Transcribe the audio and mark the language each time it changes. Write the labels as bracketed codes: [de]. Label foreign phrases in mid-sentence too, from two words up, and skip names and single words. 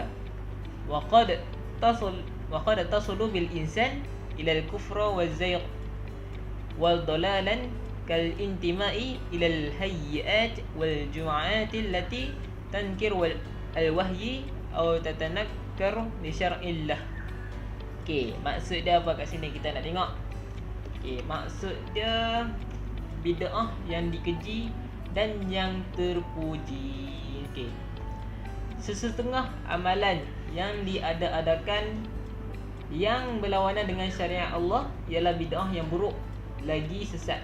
[ar] وقد تصل بالإنسان إلى الكفر والزيغ والضلال كالانتماء إلى الهيئات والجمعات التي تنكر الوحي أو تتنكر لشرع الله. [ms] Okey, maksud dia apa kat sini kita nak tengok. Okey, maksud dia bid'ah yang dikeji dan yang terpuji. Okey. Sesetengah amalan yang diada-adakan yang berlawanan dengan syariat Allah ialah bid'ah yang buruk lagi sesat.